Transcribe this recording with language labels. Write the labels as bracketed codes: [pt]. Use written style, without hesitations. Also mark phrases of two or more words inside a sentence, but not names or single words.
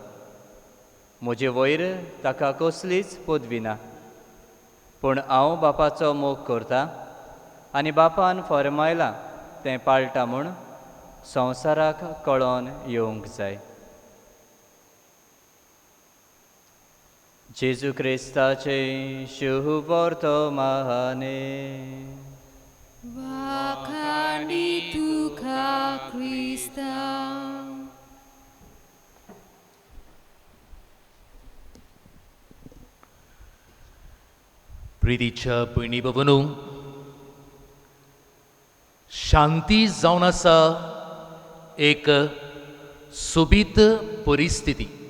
[kok] म्हजे वयर ताका कसलीच पदवी ना, पूण हांव बापाचो मोग करतां आनी बापान फरमायलां तें पाळटा म्हूण संवसाराक कळोन येवंक जाय. जेजू क्रिस्ताचे शुभ वर्तमाने. Wakani tuka Krista. प्रितीच्या भयणी भवनू, शांती जावन आसा एक सोबीत परिस्थिती.